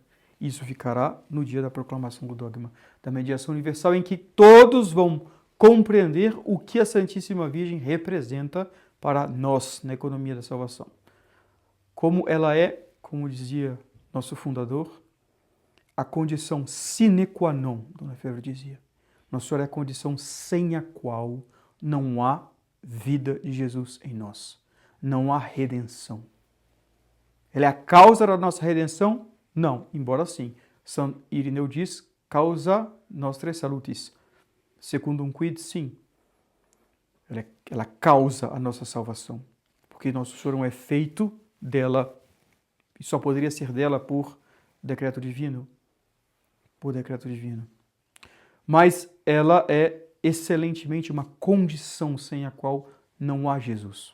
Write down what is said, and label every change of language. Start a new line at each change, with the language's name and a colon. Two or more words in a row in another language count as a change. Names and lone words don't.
Portuguese: Isso ficará no dia da proclamação do dogma da mediação universal, em que todos vão compreender o que a Santíssima Virgem representa para nós na economia da salvação. Como ela é, como dizia nosso fundador, a condição
Latin: sine qua non,
Portuguese: Dona Lefebvre dizia. Nossa Senhora é a condição sem a qual não há vida de Jesus em nós. Não há redenção. Ela é a causa da nossa redenção? Não, embora sim. São Irineu diz,
Latin: causa nostre salutis. Secundum quid,
Portuguese: sim. Ela causa a nossa salvação. Porque nosso Senhor é um efeito dela, e só poderia ser dela por decreto divino. Por decreto divino. Mas ela é excelentemente uma condição sem a qual não há Jesus.